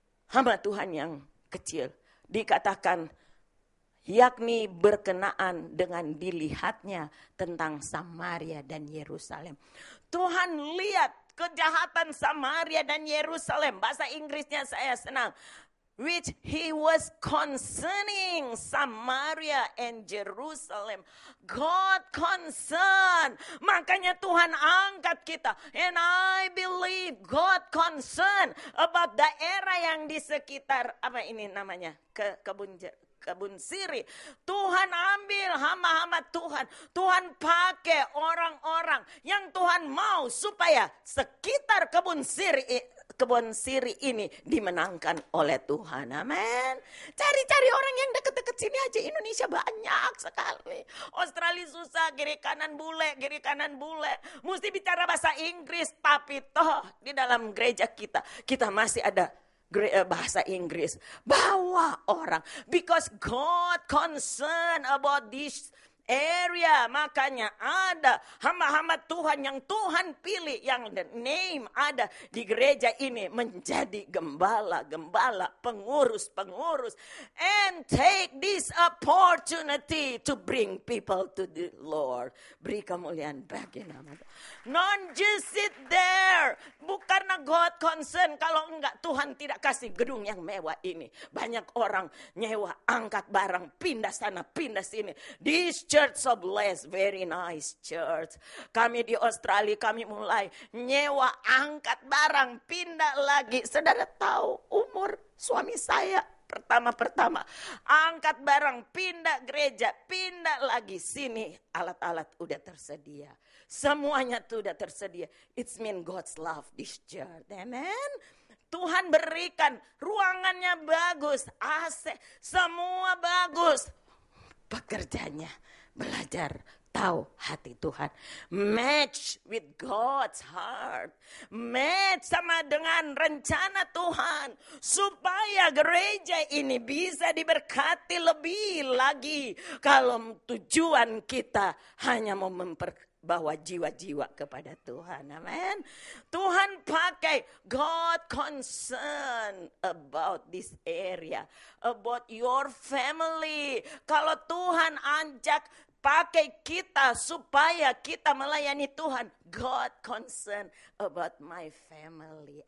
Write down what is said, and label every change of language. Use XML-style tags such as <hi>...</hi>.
<id>Hamba Tuhan yang kecil. Dikatakan yakni berkenaan dengan dilihatnya tentang Samaria dan Yerusalem. Tuhan lihat kejahatan Samaria dan Yerusalem. Bahasa Inggrisnya saya senang.</id> <en>Which he was concerning Samaria and Jerusalem. God concerned.</en> <id>Makanya Tuhan angkat kita.</id> <en>And I believe God concerned about</en> <id>daerah yang di sekitar, apa ini namanya? Kebun siri. Tuhan ambil hamba-hamba Tuhan. Tuhan pakai orang-orang yang Tuhan mau supaya sekitar kebun siri ini dimenangkan oleh Tuhan. Amin. Cari-cari orang yang deket-deket sini aja. Indonesia banyak sekali. Australia susah, kiri kanan bule. Mesti bicara bahasa Inggris. Tapi toh di dalam gereja kita masih ada bahasa Inggris. Bawa orang.</id> <en>Because God concerned about this area.</en> <id>Makanya ada hamba-hamba Tuhan yang Tuhan pilih, yang</id> <en>the name</en> <id>ada di gereja ini menjadi gembala-gembala, pengurus-pengurus,</id> <en>and take this opportunity to bring people to the Lord.</en> <id>Beri kemuliaan bagi nama Tuhan.</id> <en>Don't just sit there.</en> <id>Bukan karena</id> <en>God concern.</en> <id>Kalau enggak, Tuhan tidak kasih gedung yang mewah ini. Banyak orang nyewa, angkat barang, pindah sana, pindah sini.</id> <en>This church so blessed, very nice church.</en> <id>Kami di Australia, kami mulai nyewa, angkat barang, pindah lagi. Saudara tahu umur suami saya pertama angkat barang, pindah gereja, pindah lagi sini. Alat-alat udah tersedia. Semuanya tuh udah tersedia.</id> <en>It's mean God's love this church.</en> <id>Amen. Tuhan berikan ruangannya bagus, AC, semua bagus. Pekerjanya belajar tahu hati Tuhan.</id> <en>Match with God's heart.</en> <id>Match sama dengan rencana Tuhan. Supaya gereja ini bisa diberkati lebih lagi. Kalau tujuan kita hanya mau membawa jiwa-jiwa kepada Tuhan. Amin. Tuhan pakai</id> <en>God concern about this area. About your family.</en> <id>Kalau Tuhan ajak pakai kita supaya kita melayani Tuhan.</id> <en>God concerned about my family.</en>